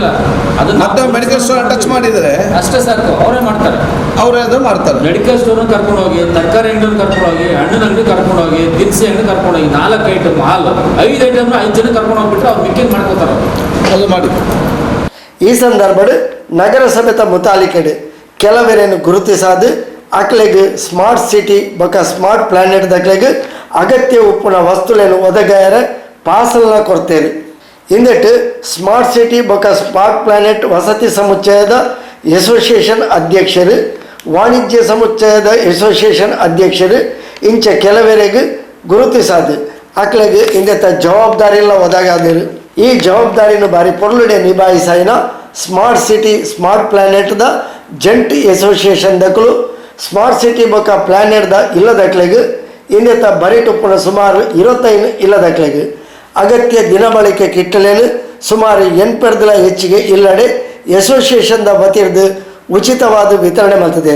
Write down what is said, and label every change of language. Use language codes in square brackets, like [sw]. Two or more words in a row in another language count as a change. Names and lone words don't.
[kn] ಅದನ್ನ ಮತ್ತೆ ಮೆಡಿಕಲ್ ಸ್ಟೋರ್ ಟಚ್ ಮಾಡಿದರೆ ಅಷ್ಟೇ ಸಾಕು, ಅವರೇ ಮಾಡ್ತಾರೆ. ಅವರೇ ಅದು ಮಾಡ್ತಾರೆ. ಮೆಡಿಕಲ್ ಸ್ಟೋರ್ನ ಕರ್ಕೊಂಡು ಹೋಗಿ, ತರಕಾರಿ ಅಂಗಡಿ ಕರ್ಕೊಂಡು ಹೋಗಿ, ಹಣ್ಣಿನ ಅಂಗಡಿ ಕರ್ಕೊಂಡು ಹೋಗಿ, ದಿನಸಿ ಅಂಗಡಿ ಕರ್ಕೊಂಡು ಹೋಗಿ, 4 ಐಟಮ್ ಹಾಲು 5 ಐಟಮ್ನ 5 ಜನ ಕರ್ಕೊಂಡು ಹೋಗ್ಬಿಟ್ರೆ ಅವ್ರು ಮಿಕ್ಕಿಂಗ್ ಮಾಡ್ಕೋತಾರೆ. ಅದು ಮಾಡಿ. [tcy] ಈ ಸಂದರ್ಭಡ್ ನಗರಸಭೆತ ಮುತಾಲಿಕೆಡು ಕೆಲವರೇನು ಗುರುತಿಸಾದು ಅಕ್ಲೆಗ್ ಸ್ಮಾರ್ಟ್ ಸಿಟಿ ಬೊಕ್ಕ ಸ್ಮಾರ್ಟ್ ಪ್ಲಾನೆಟ್ ದಕ್ಲೆಗ್ ಅಗತ್ಯ ಉಪ್ಪುನ ವಸ್ತುಲೇನು ಒದಗಾಯರ ಪಾರ್ಸಲ್ನ ಕೊಡ್ತೇರು. ಇಂದಟ್ಟು ಸ್ಮಾರ್ಟ್ ಸಿಟಿ ಬೊಕ್ಕ ಸ್ಮಾರ್ಟ್ ಪ್ಲಾನೆಟ್ ವಸತಿ ಸಮುಚ್ಚಯದ ಅಸೋಸಿಯೇಷನ್ ಅಧ್ಯಕ್ಷರು, ವಾಣಿಜ್ಯ ಸಮುಚ್ಚಯದ ಅಸೋಸಿಯೇಷನ್ ಅಧ್ಯಕ್ಷರು ಇಂಚ ಕೆಲವರೆಗೆ ಗುರುತಿಸಾದು ಅಕ್ಲೆಗ್ ಇಂದತ್ತ ಜವಾಬ್ದಾರಿಲ್ಲ ಒದಗಾದರು. ಈ ಜವಾಬ್ದಾರಿನ ಬಾರಿ ಪೊರ್ಲುಡೆ ನಿಭಾಯಿಸಾಯಿನ ಸ್ಮಾರ್ಟ್ ಸಿಟಿ ಸ್ಮಾರ್ಟ್ ಪ್ಲಾನೆಟ್ದ ಜಂಟಿ ಅಸೋಸಿಯೇಷನ್ ದಕ್ಕಲು ಸ್ಮಾರ್ಟ್ ಸಿಟಿ ಬೊಕ್ಕ ಪ್ಲಾನೆಟ್ದ ಇಲ್ಲದಕ್ಲೆಗೆ ಇಂದೆತ್ತ ಬರಿಟುಪ್ಪುನ ಸುಮಾರು 25 ಇಲ್ಲದಕ್ಲೆಗೆ ಅಗತ್ಯ ದಿನಬಳಕೆ ಕಿಟ್ಟಲೇನು ಸುಮಾರು 8 ಹೆಚ್ಚಿಗೆ ಇಲ್ಲಡೆ ಅಸೋಸಿಯೇಷನ್ದ ವತಿರ್ದು ಉಚಿತವಾದ ವಿತರಣೆ ಮಾಡ್ತಿದ್ದೇರು.